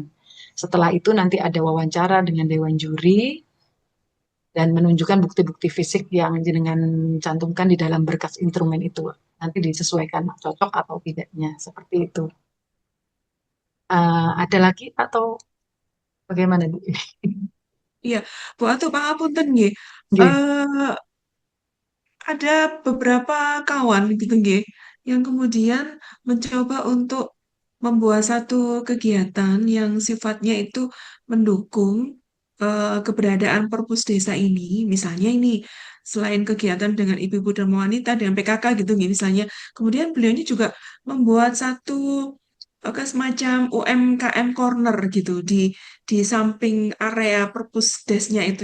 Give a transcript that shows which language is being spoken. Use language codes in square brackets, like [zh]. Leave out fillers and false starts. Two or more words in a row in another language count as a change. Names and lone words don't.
[id] Setelah itu nanti ada wawancara dengan dewan juri dan menunjukkan bukti-bukti fisik yang jenengan cantumkan di dalam berkas instrumen itu. Nanti disesuaikan cocok atau tidaknya, seperti itu. Ada lagi atau bagaimana, Bu? Iya, [jv] Bu Atu, pangapunten nggih. Nggih. [id] Eh, ada beberapa kawan gitu nggih yang kemudian mencoba untuk membuat satu kegiatan yang sifatnya itu mendukung keberadaan Perpus Desa ini. Misalnya ini selain kegiatan dengan ibu-ibu dan wanita dengan PKK gitu nggih misalnya, kemudian beliau ini juga membuat satu semacam UMKM corner gitu di samping area Perpus Desnya itu.